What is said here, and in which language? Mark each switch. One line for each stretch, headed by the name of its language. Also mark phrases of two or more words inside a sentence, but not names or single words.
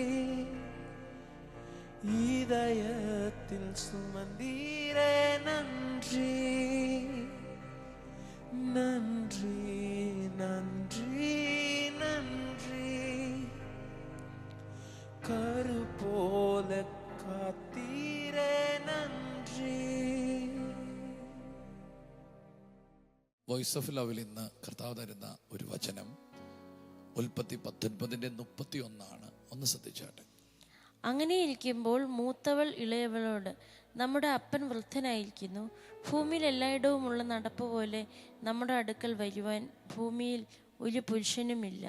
Tamil: இதயத்தில் சுமந்தீரே, நன்றி, நன்றி, நன்றி, நன்றி. கரு போல காத்தீரே, நன்றி.
Malayalam: വോയിസ് ഓഫ് ലവിൽ ഇന്ന് കർത്താവ് തരുന്ന ഒരു വചനം ഉൽപ്പത്തി 19:31 ഒന്ന് ശ്രദ്ധിച്ചാട്ടെ. അങ്ങനെ ഇരിക്കുമ്പോൾ മൂത്തവൾ ഇളയവളോട്, നമ്മുടെ അപ്പൻ വൃദ്ധനായിരിക്കുന്നു, ഭൂമിയിൽ എല്ലായിടവുമുള്ള നടപ്പ് പോലെ നമ്മുടെ അടുക്കൽ വരുവാൻ ഭൂമിയിൽ ഒരു പുരുഷനുമില്ല.